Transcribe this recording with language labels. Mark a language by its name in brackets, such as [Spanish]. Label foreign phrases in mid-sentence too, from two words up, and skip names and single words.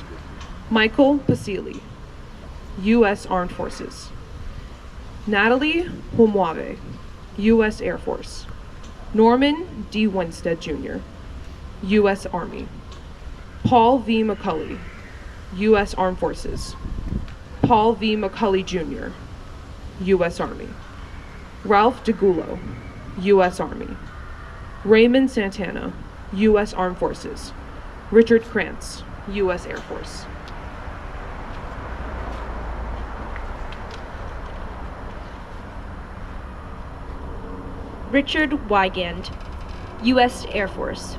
[English] Michael Pasili, U.S. Armed Forces. Natalie Huayamave, U.S. Air Force. Norman D. Winstead, Jr., U.S. Army. Paul V. McCulley, U.S. Armed Forces. Paul V. McCulley, Jr., U.S. Army. Ralph DeGulo, U.S. Army. Raymond Santana, U.S. Armed Forces. Richard Krantz, U.S. Air Force. Richard Wygand, U.S. Air Force.